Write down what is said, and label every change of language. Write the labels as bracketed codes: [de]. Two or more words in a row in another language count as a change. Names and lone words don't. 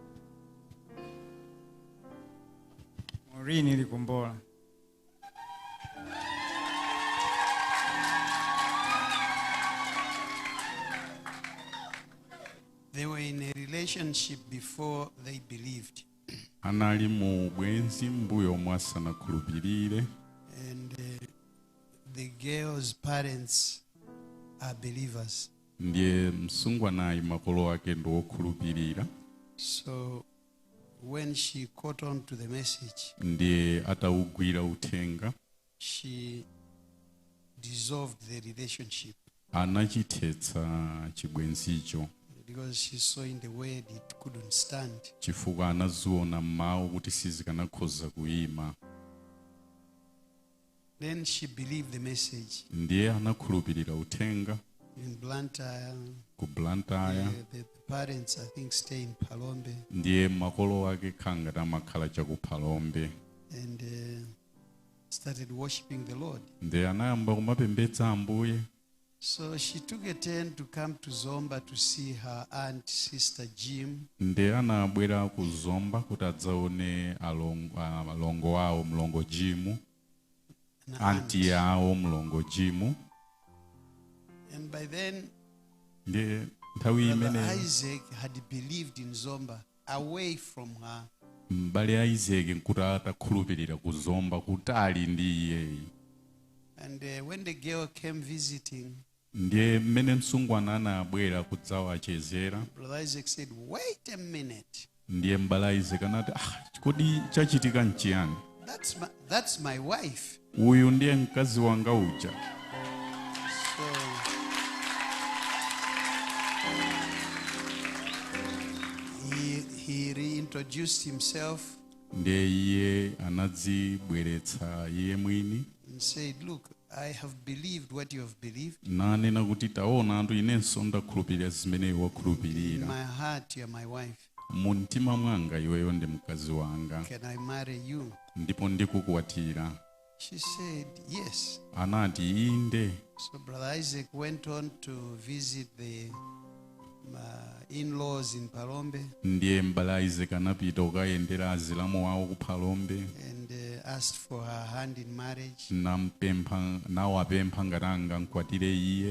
[en] Morini Likumbola. They were in a relationship before they believed. [ny] anali mu bwenzi mbuyo mwasanakhulupirire. [en] And the girl's parents are believers. [ny] ndiye msungwanayi makolo ake ndi wokhulupirira. [en] So when she caught on to the message, [ny] ndiye atawugwira uthenga, [en] she dissolved the relationship [ny] anachithetsa chibwenzicho [en] because she saw in the word it couldn't stand. [ny] chifukwa anaziona m'mawu kuti sizikanakhoza kuyima. [en] Then she believed the message. [ny] ndiye anakhulupirira uthenga. [en] In Blantyre, [ny] ku Blantyre, [en] the parents I think stay in Palombe, [ny] ndiye makolo ake khanga tamakhala chaku Palombe. [en] and started worshiping the Lord. [ny] ndiye anayamba kumapembedza Ambuye. [en] So she took a turn to come to Zomba to see her aunt, Sister Jim. [ny] ndiye anabwera ku Zomba kuti adzaone alongo awo mlongo Jimu, [en] An [ny] anti yawo mlongo Jimu. [en] And by then, [ny] ndiye nthawi [en] Brother [ny] imene [en] Isaac had believed in Zomba away from her. [ny] m'bale Isaac nkuti atakhulupirira ku Zomba kutali ndi iyeyi. [en] And when the girl came visiting, [ny] ndiye mmene msungwana anabwera kudzawachezera, [en] Brother Isaac said, "Wait a minute. [ny] ndiye m'bale Isaac anati kodi chachitika nchiyani? [en] That's my wife." [ny] uyu ndiye mkazi wanga uja. [en] So he he reintroduced himself [ny] ndiye iye anadzibweretsa iye mwini [en] and said, look, I have believed what you have believed. [ny] nanena kuti taona anthu inenso ndakhulupirira zimene iwe [en] In [ny] wakhulupirira [en] my heart, you are my wife. [ny] mu mtima mwanga iweyo ndi mkazi wanga [en] Can I marry you? [ny] ndipo ndikukukwatira. [en] She said, yes. [ny] Anati inde. [en] So Brother Isaac went on to visit the in-laws in Palombe. [ny] Ndiye mbala Isaac anapita ukayendera azilamu wawo ku Palombe. [en] And asked for her hand in marriage. [ny] Nawapempha ngati angamkwatire iye.